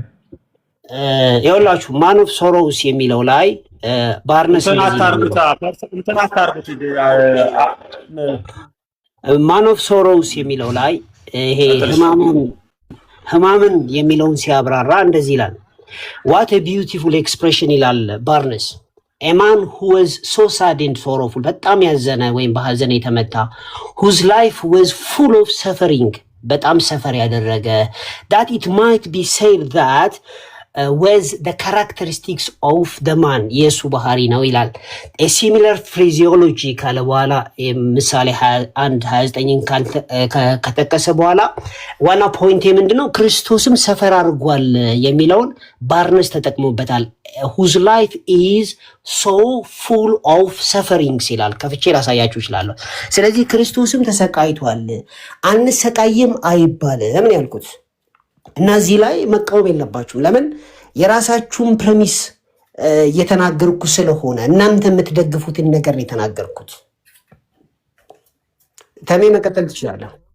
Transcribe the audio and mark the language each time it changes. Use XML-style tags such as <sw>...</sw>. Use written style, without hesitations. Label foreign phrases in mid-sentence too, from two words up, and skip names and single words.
<am>ይኸውላችሁ</am> <en>man of sorrows</en> <am>የሚለው ላይ ባርነስ</am> <en>man of sorrows</en> <am>የሚለው ላይ ይሄ ህማምን የሚለውን ሲያብራራ እንደዚህ ይላል።</am> <en>what a beautiful expression ይላል ባርነስ። a man who was so sad and sorrowful</en> <am>በጣም ያዘነ ወይም በሐዘን የተመታ</am> <en>whose life was full of suffering</en> <am>በጣም ሰፈር ያደረገ</am> <en>that it might be said that with the characteristics of the man</en> <am>የሱ ባህሪ ነው ይላል።</am> <en>a similar phraseology</en> <am>ካለ በኋላ ምሳሌ 1:29 ከተጠቀሰ በኋላ ዋና ፖይንት ምንድነው? ክርስቶስም ሰፈር አድርጓል የሚለውን ባርነስ ተጠቅሞበታል።</am> <en>whose life is so full of sufferings</en> <am>ይላል። ከፍቼ ላሳያችሁ እችላለሁ። ስለዚህ ክርስቶስም ተሰቃይቷል አንሰቃይም አይባልም ያልኩት እና እዚህ ላይ መቃወም የለባችሁም። ለምን የራሳችሁን ፕሬሚስ እየተናገርኩ ስለሆነ እናንተ የምትደግፉትን ነገር ነው የተናገርኩት። ተሜ መቀጠል ትችላለህ።</am>